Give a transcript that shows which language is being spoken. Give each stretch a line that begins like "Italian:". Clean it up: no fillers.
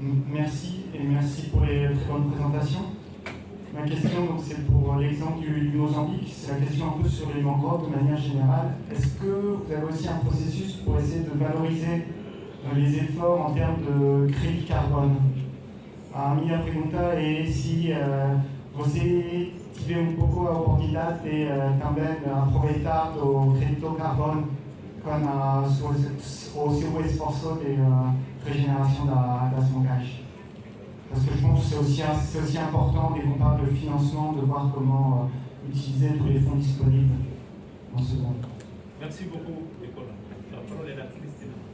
French: Merci et merci pour les très bonnes présentations. Ma question, c'est pour l'exemple du Mozambique, c'est la question un peu sur les mangroves de manière générale. Est-ce que vous avez aussi un processus pour essayer de valoriser les efforts en termes de crédit carbone?
Portuguese: A minha pergunta é se você tiver pouco a oportunidade de também aproveitar o crédito carbono com o seu esforço de régénération das mangages.
French: Parce que je pense que c'est aussi important, dès qu'on parle de financement, de voir comment utiliser tous les fonds disponibles dans ce domaine. Merci beaucoup, Nicolas. La parole est à Christine.